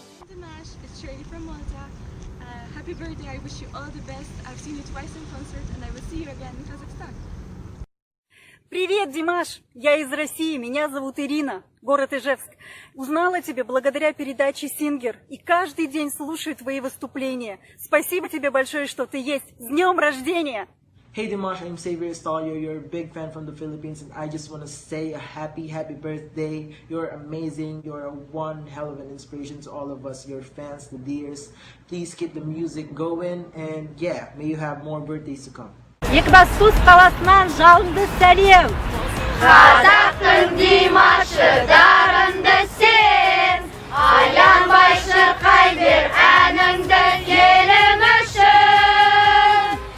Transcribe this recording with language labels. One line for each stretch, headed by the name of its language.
English: Dimash, it's Shirley from Malta. Happy birthday, I wish you all the best. I've seen you twice in concert and I will see you again in Kazakhstan.
Russian: Привет, Димаш! Я из России, меня зовут Ирина, город Ижевск. Узнала тебя благодаря передаче «Сингер» и каждый день слушаю твои выступления. Спасибо тебе большое, что ты есть. С днем рождения!
English: Hey Dimash, I'm Xavier Estalio. You're a big fan from the Philippines and I just want to say a happy birthday. You're amazing. You're one hell of an inspiration to all of us, your fans, the dears. Please keep the music going and yeah, may you have more birthdays to come.
Kazakh: Екібастұз қаласынан жалынды сәлем! Қазақтың Димашы дарынды сен, аянбай шырқай бер әніңді елің үшін.